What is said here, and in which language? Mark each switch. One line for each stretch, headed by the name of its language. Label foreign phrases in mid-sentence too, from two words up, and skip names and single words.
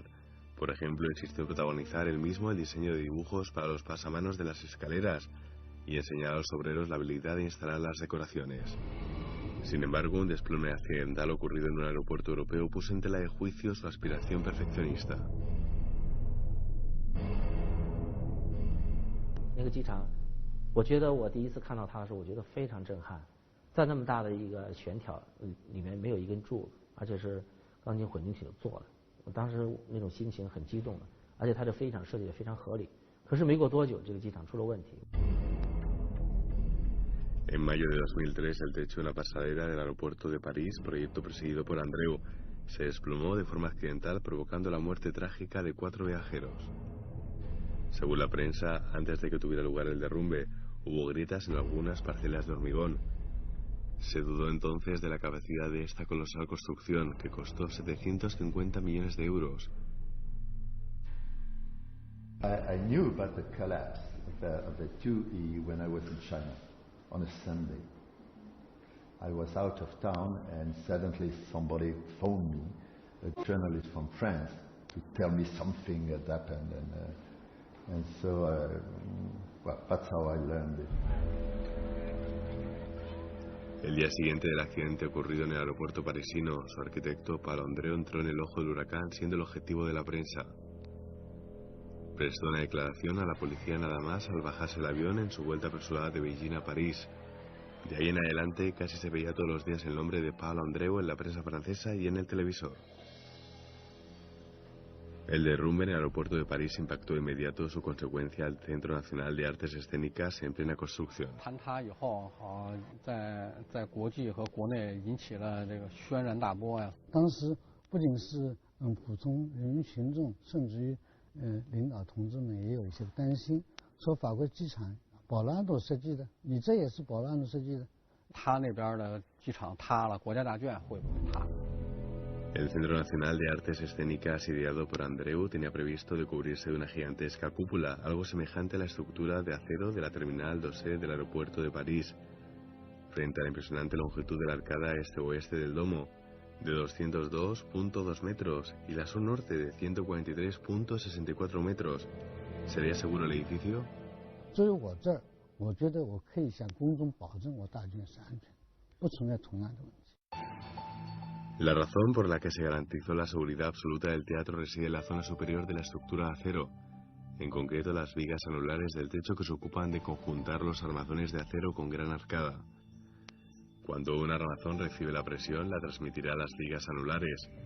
Spanish: Por ejemplo, insistió en protagonizar él mismo el diseño de dibujos para los pasamanos de las escaleras y enseñar a los obreros la habilidad de instalar las decoraciones. Sin embargo, un desplome accidental ocurrido en un aeropuerto europeo puso en tela de juicio su aspiración perfeccionista.
Chinese: 那个机场，我觉得我第一次看到它的时候，我觉得非常震撼。在那么大的一个悬挑里面没有一根柱，而且是钢筋混凝土做的，我当时那种心情很激动的，而且它的飞机场设计的非常合理。可是没过多久，这个机场出了问题。
Spanish: En mayo de 2003, el techo de la pasarela del aeropuerto de París, proyecto presidido por Andreu, se desplomó de forma accidental, provocando la muerte trágica de 4 viajeros. Según la prensa, antes de que tuviera lugar el derrumbe, hubo grietas en algunas parcelas de hormigón. Se dudó entonces de la capacidad de esta colosal construcción, que costó 750 millones de euros.
English: I knew about the collapse of the 2E when I was in China on a Sunday. I was out of town and suddenly somebody phoned me, a journalist from France, to tell me something had happened, and so well, that's how I learned it.
Spanish: El día siguiente del accidente ocurrido en el aeropuerto parisino, su arquitecto Paolo Andreu entró en el ojo del huracán, siendo el objetivo de la prensa. Prestó una declaración a la policía nada más al bajarse el avión en su vuelta apresurada de Beijing a París. De ahí en adelante casi se veía todos los días el nombre de Paolo Andreu en la prensa francesa y en el televisor. El derrumbe en el aeropuerto de París impactó de inmediato su consecuencia al Centro Nacional de Artes Escénicas en plena construcción.
Chinese: 坍塌以后，在国际和国内引起了这个轩然大波呀。当时不仅是普通人民群众，甚至于领导同志们也有一些担心，说法国机场保罗安多设计的，你这也是保罗安多设计的。他那边的机场塌了，国家大剧院会不会塌？
Spanish: El Centro Nacional de Artes Escénicas, ideado por Andreu, tenía previsto de cubrirse de una gigantesca cúpula, algo semejante a la estructura de acero de la Terminal 2E del aeropuerto de París, frente a la impresionante longitud de la arcada este-oeste del domo, de 202.2 metros, y la sur-norte de 143.64 metros. ¿Sería seguro el edificio?
Chinese: 至于我这儿，我觉得我可以向公众保证我大剧院是安全，不存在同样的问题。
Spanish: La razón por la que se garantizó la seguridad absoluta del teatro reside en la zona superior de la estructura de acero, en concreto las vigas anulares del techo que se ocupan de conjuntar los armazones de acero con gran arcada. Cuando un armazón recibe la presión, la transmitirá a las vigas anulares.